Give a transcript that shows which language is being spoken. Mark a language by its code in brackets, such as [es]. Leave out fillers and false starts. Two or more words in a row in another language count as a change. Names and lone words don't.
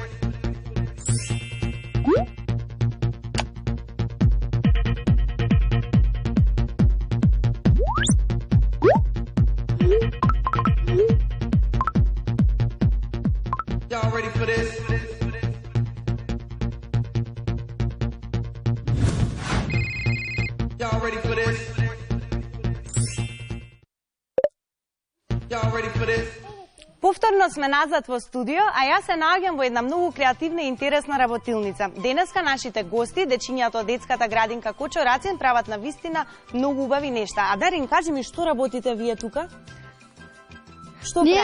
[en] Y'all ready for this? Y'all ready for this? Y'all ready for this? [mk] Повторно сме назад во студио, а јас се наоѓам во една многу креативна и интересна работилница. Денеска нашите гости, дечињата од детската градинка Кочо Рацин, прават на вистина многу убави нешта. А Дарин, кажи ми, што работите вие тука? Што Ние